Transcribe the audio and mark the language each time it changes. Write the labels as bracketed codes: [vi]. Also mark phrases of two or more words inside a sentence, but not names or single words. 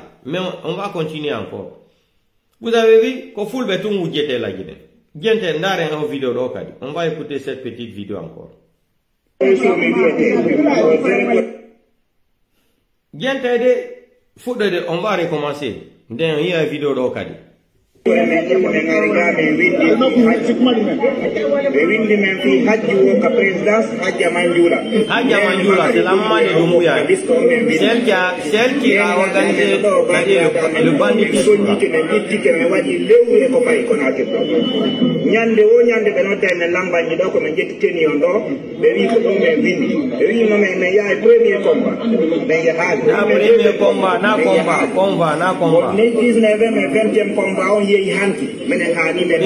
[fr] Mais on va continuer encore. Vous avez vu qu'on fout le béton où j'étais là. On va écouter cette petite vidéo encore. Bien t'aider, on va recommencer. Il y a une vidéo d'Okadi. [ff] ɓe windi men fi hajji wo ka présidence hajja manjula [fr] c'est la maman de Doumbouya, celle qui a organisé le banditisme. [ff] jittike men waɗi lewru e ko fayi konake ñande wo ñande ɓe nodda men lambaji ɗo komin jettiteni on ɗo ɓe wi ko ɗum men windi ɓe wi nomen men yaha [fr] premier combat [ff] ɓen yahaali na combat ni 19 men 20e combat on yeehi hanki minen haani ɓe